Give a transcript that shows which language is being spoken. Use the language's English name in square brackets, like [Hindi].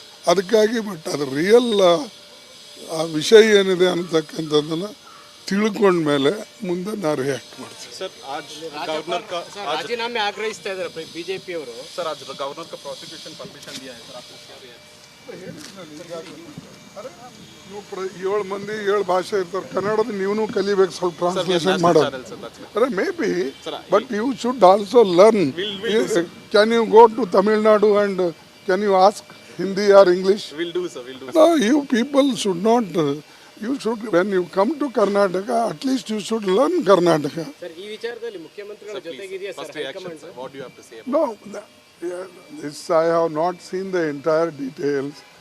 [Kannada] ಅದಕ್ಕಾಗಿ ಬಟ್ ಅದು ರಿಯಲ್ ಆ ವಿಷಯ ಏನಿದೆ ಅನ್ನತಕ್ಕಂಥದ್ದನ್ನು ತಿಳ್ಕೊಂಡ್ಮೇಲೆ ಮುಂದೆ ನಾನು ರಿಯಾಕ್ಟ್ ಮಾಡ್ತೀನಿ. [Hindi] सर आज गवर्नर का [Kannada] ರಾಜೀನಾಮೆ ಆಗ್ರಹಿಸ್ತಾ ಇದ್ದಾರೆ ಬಿಜೆಪಿ ಅವರು. [Hindi] सर आज गवर्नर का प्रोसिक्यूशन परमिशन दिया है सर, आपको क्या रिएक्ट? [Kannada] ನೀವು 7 ಮಂದಿ 7 ಭಾಷೆ ಇರ್ತಾರೆ. ಕನ್ನಡದ ನೀವು ಕಲಿಬೇಕು, ಸ್ವಲ್ಪ ಟ್ರಾನ್ಸ್ಲೇಷನ್ ಮಾಡೋದು. [English] ಅರೆ may be, but you should also learn. Can you go to Tamil Nadu and can you ask Hindi or English? We'll do, sir. We'll do. No, you people should not. You should, when you come to Karnataka, at least you should learn Karnataka. [Kannada] Sir, ಈ ವಿಚಾರದಲ್ಲಿ ಮುಖ್ಯಮಂತ್ರಿಗಳ ಜೊತೆಗಿದೆಯಾ sir [English] First reaction, sir. What do you have to say? No, this I have not seen the entire details.